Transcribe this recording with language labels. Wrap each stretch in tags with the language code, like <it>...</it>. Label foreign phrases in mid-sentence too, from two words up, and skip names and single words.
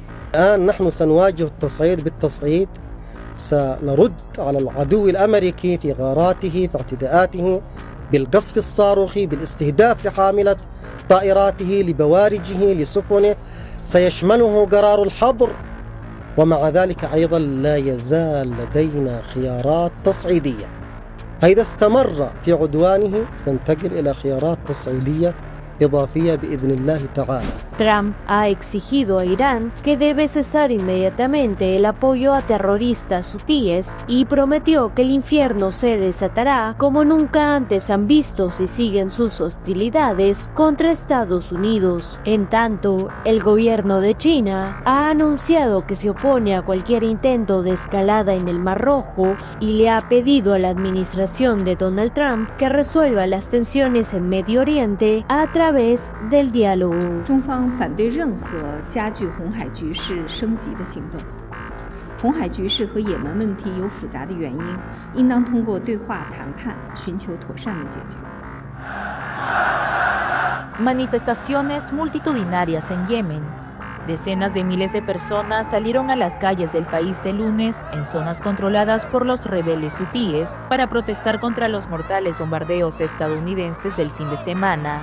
<ar>الآن نحن سنواجه التصعيد بالتصعيد، سنرد على العدو الأمريكي في غاراته في اعتداءاته بالقصف الصاروخي، بالاستهداف لحاملة طائراته، لبوارجه، لسفنه، سيشمله قرار الحظر. ومع ذلك أيضا لا يزال لدينا خيارات تصعيدية، فإذا استمر في عدوانه ننتقل إلى خيارات تصعيدية إضافية بإذن الله تعالى.</ar> <es>Trump ha exigido a Irán que debe cesar inmediatamente el apoyo a terroristas hutíes y prometió que el infierno se desatará como nunca antes han visto si siguen sus hostilidades contra Estados Unidos. En tanto, el gobierno de China ha anunciado que se opone a cualquier intento de escalada en el Mar Rojo y le ha pedido a la administración de Donald Trump que resuelva las tensiones en Medio Oriente a través del diálogo.</es> <zh>中方反对任何加剧红海局势升级的行动。红海局势和也门问题有复杂的原因，应当通过对话谈判寻求妥善的解决。</zh> <es>Manifestaciones multitudinarias en Yemen. Decenas de miles de personas salieron a las calles del país el lunes en zonas controladas por los rebeldes hutíes para protestar contra los mortales bombardeos estadounidenses del fin de semana.</es>